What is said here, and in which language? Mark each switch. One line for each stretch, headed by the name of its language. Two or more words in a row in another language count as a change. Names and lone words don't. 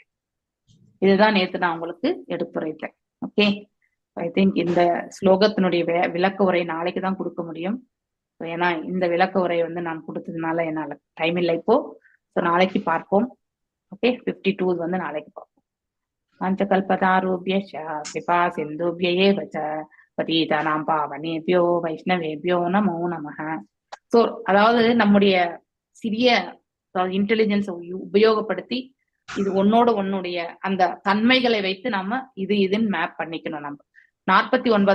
Tamil: இதுதான் நேத்து நான் உங்களுக்கு எடுத்துரைத்தேன். ஓகே,
English: I think
Tamil: இந்த ஸ்லோகத்தினுடைய விளக்க உரை நாளைக்கு தான் கொடுக்க முடியும். ஏன்னா இந்த விளக்க உரை வந்து நான் கொடுத்ததுனால என்னால டைம் இல்லை இப்போ. ஸோ நாளைக்கு பார்ப்போம். ஓகே, 52 வந்து நாளைக்கு பார்ப்போம்.
Sanskrit: पञ्चकल्पतारूपिय कृपा सिन्धुभ्य एव च पतितानां पावनेभ्यो वैष्णवेभ्यो नमो नमः.
Tamil: ஸோ அதாவது நம்முடைய சிறிய இன்டெலிஜென்ஸை உபயோகப்படுத்தி இது ஒன்னுடைய அந்த தன்மைகளை வைத்து நம்ம இதுன்னு மேப் பண்ணிக்கணும். நம்ம 49